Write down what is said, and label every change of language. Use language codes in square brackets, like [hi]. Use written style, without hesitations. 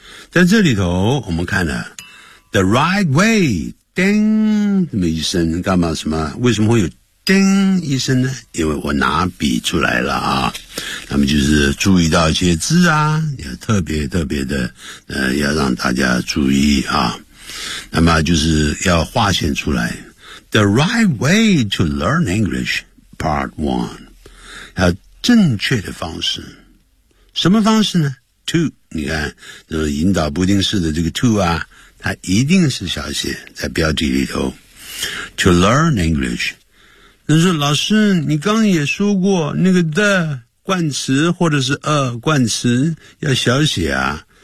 [zh] 在这里头我们看了 [en] The right way, [zh] ding, 什么一声，干嘛什么，为什么会有ding一声呢？因为我拿笔出来了啊。那么就是注意到一些字啊，要特别特别的要让大家注意啊。那么就是要划线出来。 [en] The right way to learn English, part one. [zh] 要正确的方式。什么方式呢 ?to, 你看这个引导不定式的这个 to 啊。它一定是小写在标题里头。 [en] To learn English. [zh] 但是老师你刚也说过那个 the 冠词或者是 a 冠词要小写啊。